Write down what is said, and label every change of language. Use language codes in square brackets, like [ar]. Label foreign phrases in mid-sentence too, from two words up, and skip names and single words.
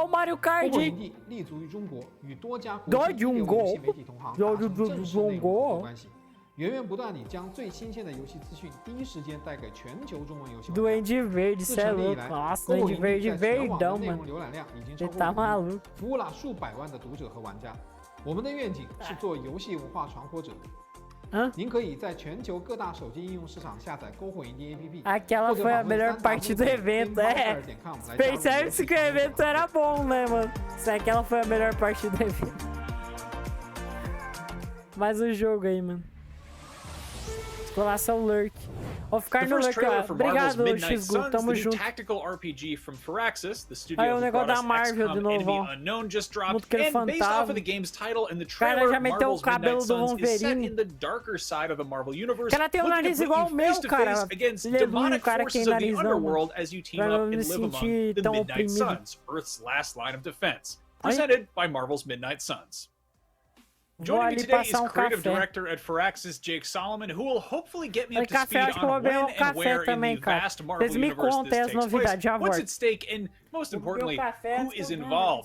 [zh] 篝火营地立足于中国，与多家国际一流游戏媒体同行达成正式内容合作关系，源源不断地将最新鲜的游戏资讯第一时间带给全球中文游戏玩家。 [pt] Duende Verde, cê é louco. Nossa, Duende Verde verdão, mano. Ele tá maluco. [zh] 服务了数百万的读者和玩家。我们的愿景是做游戏文化传播者。您可以在全球各大手机应用市场下载篝火营地 APP。 [pt] Aquela foi a melhor parte do evento, é. Percebe-se que o evento era bom, né, mano? Aquela foi a melhor parte do evento. Mais um jogo aí, mano. Exclamação Lurk. Vou ficar no Lurk, ó. Obrigado, Xgu. Tamo junto. Aí o negócio da Marvel de novo, ó. Muito que ele fantasma. O cara já meteu o cabelo do Wolverine. O cara tem um nariz igual ao meu, cara. Ele é um cara que tem narizão. Pra não me sentir tão oprimido. [en] Presented by Marvel's Midnight Suns. Joining me today is creative director at Firaxis, Jake Solomon, who will hopefully get me up to speed on when and where in the vast Marvel universe this takes place, what's at stake, and most importantly, who is involved.